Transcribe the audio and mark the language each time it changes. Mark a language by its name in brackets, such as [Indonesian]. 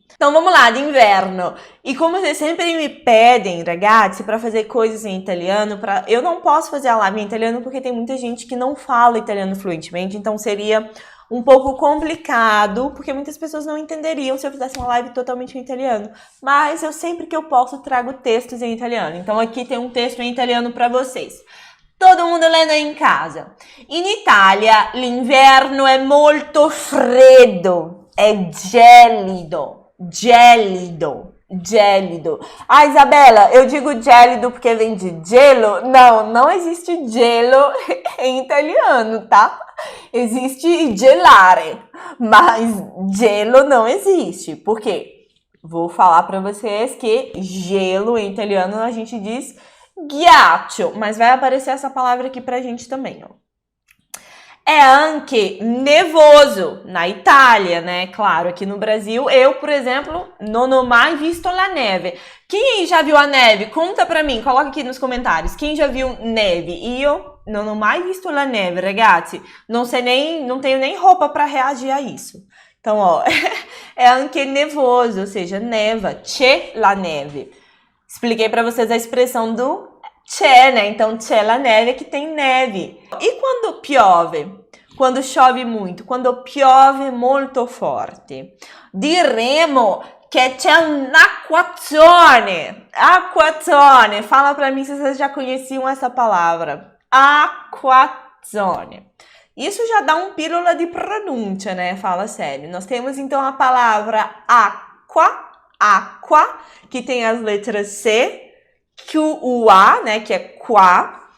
[Portuguese] Então vamos lá, de inverno. E como vocês sempre me pedem, ragazzi, para fazer coisas em italiano, eu não posso fazer a live em italiano porque tem muita gente que não fala italiano fluentemente, então seria um pouco complicado, porque muitas pessoas não entenderiam se eu fizesse uma live totalmente em italiano. Mas eu sempre que eu posso trago textos em italiano. Então aqui tem um texto em italiano para vocês. Todo mundo lendo aí em casa. [Italian] In Italia l'inverno è molto freddo, è gelido. [Portuguese] Gélido, gélido. Ah, Isabela, eu digo gélido porque vem de gelo? Não, não existe gelo em italiano, tá? Existe gelare, mas gelo não existe. Por quê? Vou falar para vocês que gelo em italiano a gente diz ghiaccio, mas vai aparecer essa palavra aqui pra gente também, ó. É [Italian] anche nevoso [Portuguese] na Itália, né? Claro, aqui no Brasil, eu, por exemplo, [Italian] non ho mai visto la neve. [Portuguese] Quem aí já viu a neve? Conta pra mim, coloca aqui nos comentários. Quem já viu neve? [Italian] Io non ho mai visto la neve, ragazzi. [Portuguese] Não tenho nem roupa pra reagir a isso. Então, ó, [Italian] é anche nevoso, [Portuguese] ou seja, neva. [Italian] C'è la neve. [Portuguese] Expliquei pra vocês a expressão do c'è, né? Então, [Italian] c'è la neve, [Portuguese] que tem neve. E quando piove? Quando chove muito? [Italian] Quando piove molto forte. Diremo che c'è un'acquazzone. Acquazzone. [Portuguese] Fala pra mim se vocês já conheciam essa palavra. Acquazzone. Isso já dá um pílula de pronúncia, né? Fala sério. Nós temos então a palavra aqua, que tem as letras C, QUA, né, que é qua.